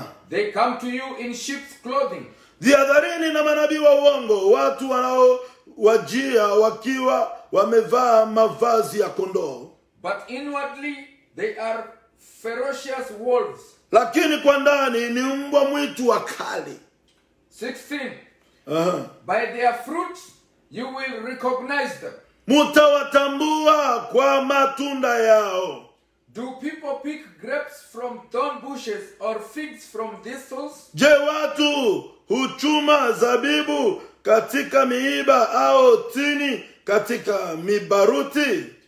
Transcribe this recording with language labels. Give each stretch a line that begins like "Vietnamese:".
English: They come to you in sheep's clothing.
Swahili: Jihadharini na manabii wa uongo, watu wanaowajia wakiwa wamevaa mavazi ya kondoo,
English: but inwardly they are ferocious wolves.
Swahili: Lakini kwa ndani ni mbwa mwitu wakali.
English: 16. By their fruits you will recognize them.
Swahili: Mutawatambua kwa matunda yao.
English: Do people pick grapes from thorn bushes or figs from thistles?
Swahili: Je, watu huchuma zabibu katika miiba au tini katika mibaruti?